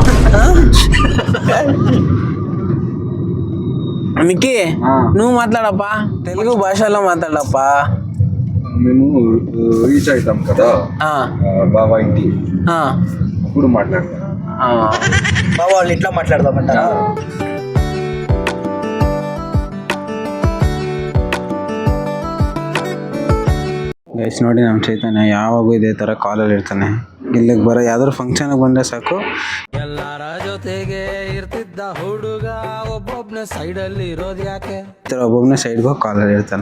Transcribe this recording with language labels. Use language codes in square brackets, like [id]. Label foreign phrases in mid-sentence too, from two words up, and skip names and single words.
[te] నిక్కి నువ్వు మాట్లాడప్పా, తెలుగు భాషలో మాట్లాడప్పా. మేము రీచ్ అవుతాం కదా బాబా ఇంటి, అప్పుడు మాట్లాడతాం. బాబా వాళ్ళు ఇట్లా మాట్లాడదామంటారా? [kn] ಗೈಸ್ ನೋಡಿ, ನಮ್ಮ ಚೈತನ್ಯ ಯಾವಾಗೂ ಇದೇ ಥರ ಕಾಲಲ್ಲಿ ಇರ್ತಾನೆ. ಇಲ್ಲಿಗೆ ಬರೋ ಯಾವ್ದಾದ್ರು ಫಂಕ್ಷನ್ಗೆ ಬಂದರೆ ಸಾಕು, ಎಲ್ಲರ ಜೊತೆಗೆ ಇರ್ತಿದ್ದ ಹುಡುಗ ಒಬ್ಬೊಬ್ಬನೇ ಸೈಡಲ್ಲಿ ಇರೋದು ಯಾಕೆ, ಒಬ್ಬೊಬ್ಬನೇ ಸೈಡ್ಗೆ ಹೋಗಿ ಕಾಲಲ್ಲಿ ಇರ್ತಾನೆ.